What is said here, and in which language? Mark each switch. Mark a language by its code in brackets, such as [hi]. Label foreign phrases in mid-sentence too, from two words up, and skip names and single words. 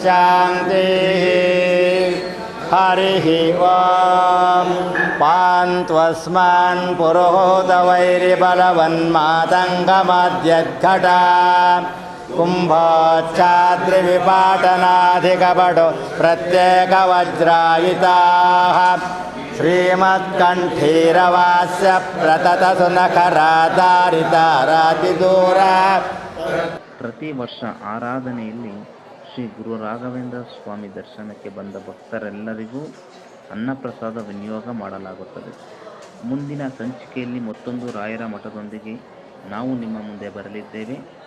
[sa] शान्तिः हरिः ॐ पान्त्वस्मान् पुरोहूतवैरिबलवन्मातङ्गमाद्यघटा कुम्भोच्चाद्रिविपाटनाधिकपटो प्रत्येकवज्रायिताः श्रीमत्कण्ठीरवास्य प्रततसुनखराधारितारातिदूर [kn] ಪ್ರತಿ ವರ್ಷ ಆರಾಧನೆಯಲ್ಲಿ ಶ್ರೀ ಗುರು ರಾಘವೇಂದ್ರ ಸ್ವಾಮಿ ದರ್ಶನಕ್ಕೆ ಬಂದ ಭಕ್ತರೆಲ್ಲರಿಗೂ ಅನ್ನಪ್ರಸಾದ ವಿನಿಯೋಗ ಮಾಡಲಾಗುತ್ತದೆ. ಮುಂದಿನ ಸಂಚಿಕೆಯಲ್ಲಿ ಮತ್ತೊಂದು ರಾಯರ ಮಠದೊಂದಿಗೆ ನಾವು ನಿಮ್ಮ ಮುಂದೆ ಬರಲಿದ್ದೇವೆ.